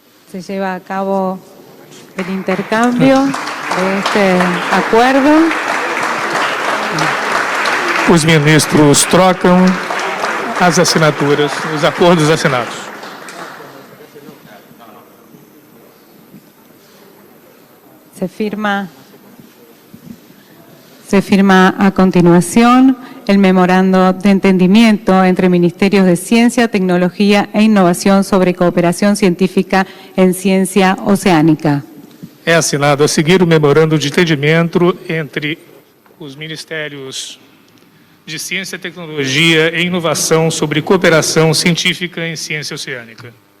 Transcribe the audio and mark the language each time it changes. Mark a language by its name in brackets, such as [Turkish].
[Spanish] Se lleva a cabo el intercambio de este acuerdo. [Portuguese] Os ministros trocam as assinaturas, os acordos assinados. [Spanish] Se firma a continuación el memorando de entendimiento entre Ministerios de Ciencia, Tecnología e Innovación sobre cooperación científica en ciencia oceánica. [Portuguese] É assinado a seguir o memorando de entendimento entre os Ministérios de Ciência, Tecnologia e Inovação sobre cooperação científica em ciência oceânica.